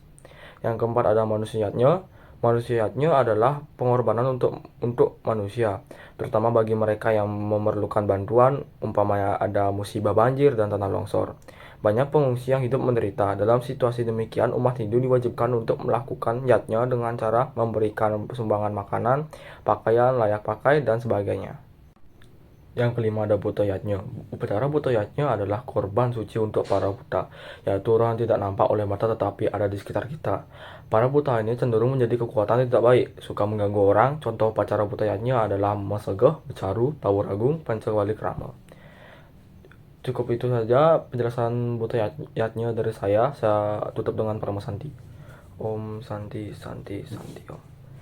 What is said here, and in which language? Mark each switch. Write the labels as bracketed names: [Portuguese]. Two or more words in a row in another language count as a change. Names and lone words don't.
[Indonesian] Yang keempat ada manusiatnya. Manusiatnya adalah pengorbanan untuk manusia, terutama bagi mereka yang memerlukan bantuan, umpamanya ada musibah banjir dan tanah longsor. Banyak pengungsi yang hidup menderita. Dalam situasi demikian, umat Hindu diwajibkan untuk melakukan yatnya dengan cara memberikan sumbangan makanan, pakaian, layak pakai, dan sebagainya. Yang kelima ada buta yatnya. Upacara buta yatnya adalah korban suci untuk para buta, yaitu orang yang tidak nampak oleh mata tetapi ada di sekitar kita. Para buta ini cenderung menjadi kekuatan yang tidak baik, suka mengganggu orang. Contoh upacara buta yatnya adalah Masegeh, Becaru, Tawur Agung, Pancawali Krama. Cukup itu saja penjelasan buta yatnya dari saya. Saya tutup dengan Parama Santi. [Sanskrit] ॐ शान्तिः शान्तिः शान्तिः ॐ.